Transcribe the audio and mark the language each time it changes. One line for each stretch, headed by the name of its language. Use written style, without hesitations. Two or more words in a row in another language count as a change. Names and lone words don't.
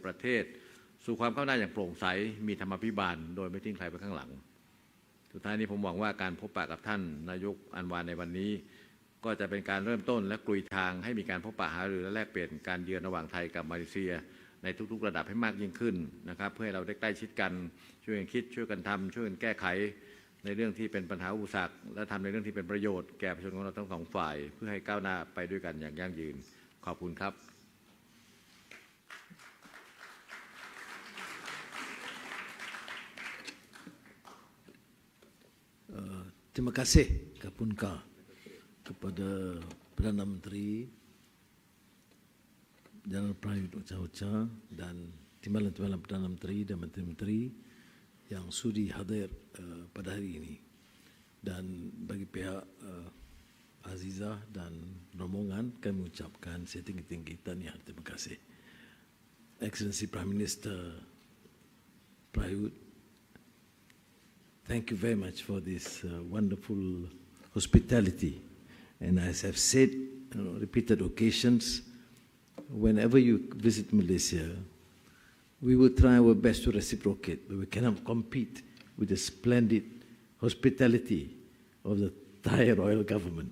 Thai: ประเทศสู่ความก้าวหน้าอย่างโปร่งใสมีธรรมาภิบาลโดยไม่ทิ้งใครไว้ข้างหลังสุดท้ายนี้ผมหวังว่าการพบปะกับท่านนายกอันวาในวันนี้ก็จะเป็นการเริ่มต้นและกลุยทางให้มีการพบปะหารือและแลกเปลี่ยนการเยือนระหว่างไทยกับมาเลเซียในทุกๆระดับให้มากยิ่งขึ้นนะครับเพื่อให้เราได้ใกล้ชิดกันช่วยกันคิดช่วยกันทำช่วยกันแก้ไขในเรื่องที่เป็นปัญหาอุปสรรคและทำในเรื่องที่เป็นประโยชน์แก่ประชาชนของเราทั้งสองฝ่ายเพื่อให้ก้าวหน้าไปด้วยกันอย่างยั่งยืนขอบคุณครับ
Malay: Terima kasih Kapunka kepada Perdana Menteri Jeneral Prayut Chan-o-cha dan timbalan-timbalan Perdana Menteri dan menteri-menteri yang sudi hadir pada hari ini. Dan bagi pihak Azizah dan rombongan kami ucapkan setinggi-tinggi tahniah. Terima kasih.
English: Excellency Prime Minister Prayut, thank you very much for this wonderful hospitality. And as I've said on repeated occasions, whenever you visit Malaysia, we will try our best to reciprocate, but we cannot compete with the splendid hospitality of the Thai royal government.